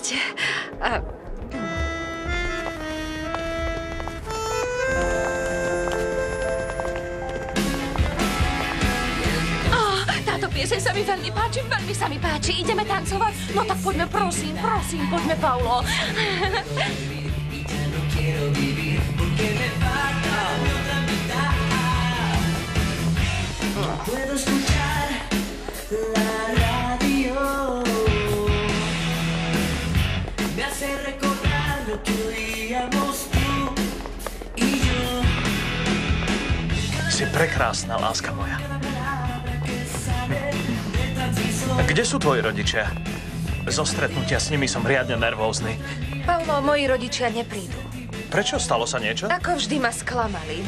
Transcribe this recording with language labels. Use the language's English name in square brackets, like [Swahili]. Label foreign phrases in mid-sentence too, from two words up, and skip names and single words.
[Slovak] Táto pieseň sa mi veľmi páči, Ideme tancovať? No tak poďme, prosím, poďme, Paulo. [Spanish] Puedo escuchar la radio, me hace recordar lo que oíamos tú y yo. [Slovak] Si prekrásna, láska moja. Kde sú tvoji rodičia? Zo stretnutia s nimi som riadne nervózny. Paulo, moji rodičia neprídu. Prečo? Stalo sa niečo? Ako vždy ma sklamali.